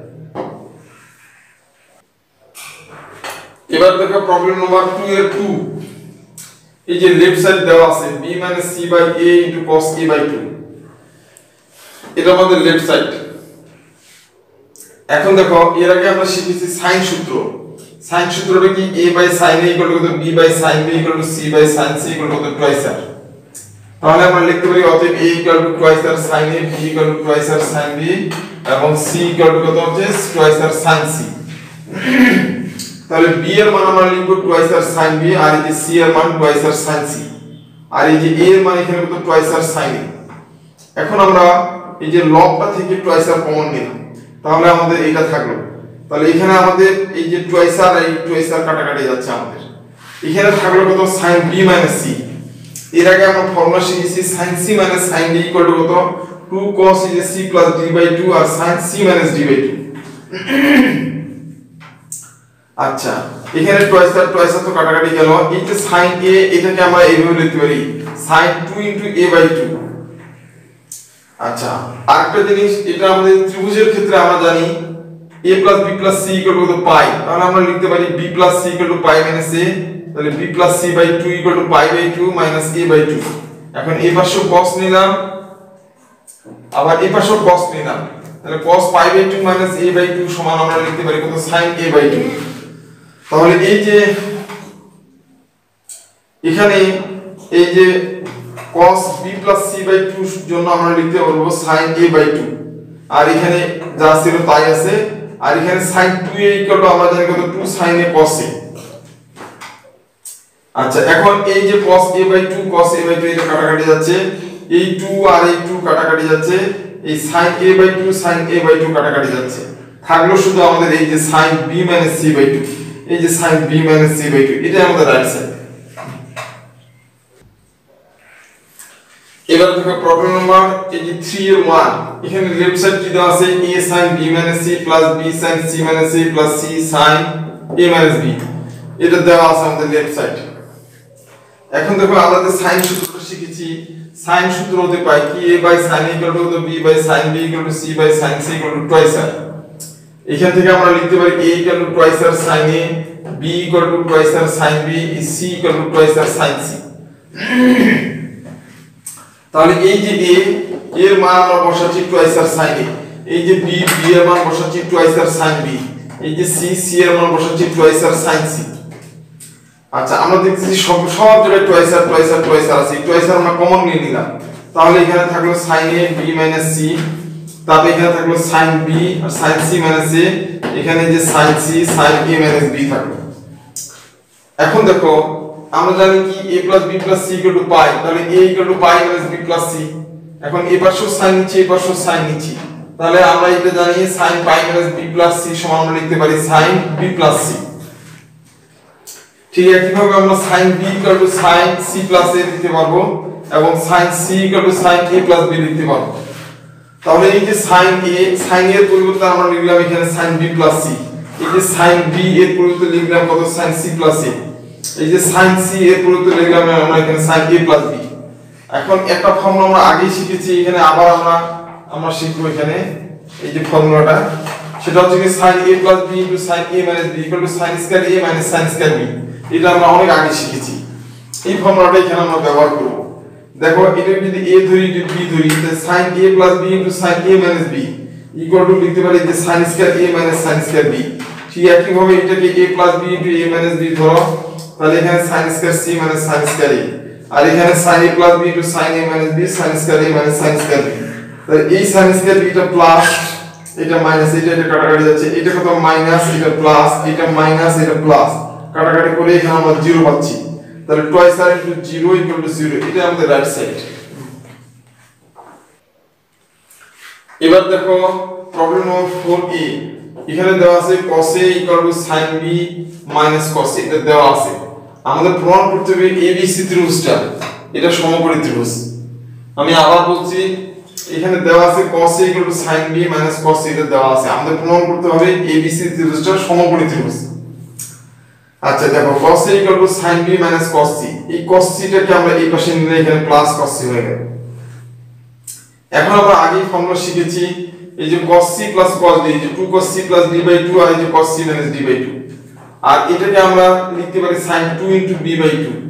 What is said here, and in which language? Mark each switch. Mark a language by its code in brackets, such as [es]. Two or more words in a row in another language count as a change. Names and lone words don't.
[bn] এবার দেখো [en] problem number [bn] 2 এর 2। এই যে [en] left side [bn] দেওয়া আছে b - c / a * cos a / 2, এটা আমাদের [en] left side. [bn] এখন দেখো, এর আগে আমরা শিখেছি সাইন সূত্র। সাইন সূত্রটা কি, a / sin a = b / sin b = c / sin c = টুয়াইস r। তাহলে আমরা লিখতে পারি অতএব a = টুয়াইস r sin a, b = টুয়াইস r sin b এবং c = কত হচ্ছে টুয়াইস r sin c। তাহলে b এর মান আমরা লিখব টুয়াইস r sin b, আর এই যে c এর মান টুয়াইস r sin c, আর এই যে a এর মান এখানে কত টুয়াইস r sin a। এখন আমরা এই যে লবটা থেকে টুয়াইস r কমন নিলাম, তাহলে আমাদের এটা থাকলো। তাহলে এখানে আমাদের এই যে টুয়াইস আর এই টুয়াইস আর কাটাকাটি যাচ্ছে আমাদের। এখানে থাকলো কত sin b - c। এর আগে আমরা ফর্মুলা শিখেছি sin c - sin d = কত 2 cos c + d/2 আর sin c - d/2। আচ্ছা এখানে টুয়াইস আর তো কাটাকাটি গেল। এই যে sin a এটাকে আমরা এইভাবে লিখতে পারি sin 2 * a/2। আচ্ছা আরেকটা জিনিস, এটা আমাদের ত্রিভুজের ক্ষেত্রে আমরা জানি a + b + c = কত পাই, তাহলে আমরা লিখতে পারি b + c = π - a। তাহলে b + c/2 = π/2 - a/2। এখন এই পাশে cos নিলাম, আবার এই পাশে cos নিলাম, তাহলে cos π/2 - a/2 সমান আমরা লিখতে পারি কত sin a/2। তাহলে এই যে এখানে এই যে cos b + c/2 জন্য আমরা লিখতে পারবো sin a/2, আর এখানে যা ছিল তাই আছে। আর এখানে sin 2a = আমরা জানি কত 2 sin a cos a। আচ্ছা এখন এই যে cos a/2 এটা কাটাকাটি যাচ্ছে, এই 2 আর এই 2 কাটাকাটি যাচ্ছে, এই sin a/2 কাটাকাটি যাচ্ছে, থাকলো শুধু আমাদের এই যে sin b - c/2। এই যে sin b - c/2 এটা আমাদের [en] right side. [bn] এবার দেখো [en] problem number [bn] এই যে 3 এর 1। এখানে [en] left side [bn] কি দেওয়া আছে a sin b - c + b sin c - c + c sin a - b, এটা দেওয়া আছে আমাদের [en] left side. [bn] এখন দেখো আমরা যে sin সূত্রটা শিখেছি, sin সূত্র হতে পাই কি a/sin a = b/sin b = c/sin c = twice r। এখান থেকে আমরা লিখতে পারি a = twice r sin a, b = twice r sin b, c = twice r sin c। তাহলে এই যে a এর মান আমরা বসাচ্ছি twice r sin a, এই যে b এর মান বসাচ্ছি twice r sin b, এই যে c এর মান বসাচ্ছি twice r sin c। আচ্ছা আমরা দেখতেছি সব জায়গায় twice r আছে, twice r আমরা কমন নিয়ে নিলাম, তাহলে এখানে থাকলো sin a b - c, তারপর এখানে থাকলো sin b আর sin c - a, এখানে যে sin c sin a - b থাকলো। এখন দেখো আমরা জানি কি a + b + c = π, তাহলে a = π - b + c। এখন এই পাশেও sin নিচ্ছি, এই পাশেও sin নিচ্ছি, তাহলে আমরা এটা জানি sin π - b + c সমান আমরা লিখতে পারি sin b + c। ঠিক একইভাবে আমরা sin b = sin c + a লিখতে পারবো এবং sin c = sin a + b লিখতে পারবো। তাহলে এই যে sin a এর পরিবর্তে আমরা লিখলাম এখানে sin b + c, এই যে sin b এর পরিবর্তে লিখলাম কত sin c + a, এই যে sin c এর পরিবর্তে লিখলাম আমরা এখানে sin a + b। এখন একটা ফর্মুলা আমরা আগেই শিখেছি, এখানে আবার আমরা শিখবো এখানে এই যে ফর্মুলাটা, সেটা হচ্ছে কি sin a + b * sin a - b = sin square a - sin square b। এটা আমরা অনেক আগে শিখেছি, এই ফর্মুলাটা এখানে আমরা ব্যবহার করব। দেখো এটা যদি a ধরি যদি b ধরি, তাহলে sin a + b * sin a - b = লিখতে পারি যে sin square a - sin square b। ঠিক একই ভাবে এটাকে a + b * a - b ধরো, তাহলে এখানে sin square c - sin square a, আর এখানে sin a + b * sin a - b sin square a - sin square b। তাহলে এই sin square b টা প্লাস, এটা মাইনাস, এটা কাটাকাটি যাচ্ছে, এটা কত মাইনাস, এটা প্লাস, এটা মাইনাস, এটা প্লাস, কাটাকাটি করে এখানে আমরা 0 পাচ্ছি। তাহলে twice r * 0 = 0, এটা আমাদের [en] right side. [bn] এবার দেখো [en] problem number [bn] 4a। এখানে দেওয়া আছে cos a = sin b - cos a, এটা দেওয়া আছে। আমাদের প্রমাণ করতে হবে ABC ত্রিভুজটা এটা সমকোণী ত্রিভুজ। আমি আবার বলছি, এখানে দেওয়া আছে cos a = sin b - cos a, এটা দেওয়া আছে। আমাদের প্রমাণ করতে হবে ABC ত্রিভুজটা সমকোণী ত্রিভুজ। আচ্ছা দেখো cos a = sin b - cos c, এই cos c টাকে আমরা এই পাশে নিলে এখানে প্লাস cos c হয়ে গেল। এখন আমরা আগেই ফর্মুলা শিখেছি এই যে cos c + cos d, এই যে 2 cos c + d/2 আর এই যে cos c - d/2, আর এটাকে আমরা লিখতে পারি sin 2 * b/2।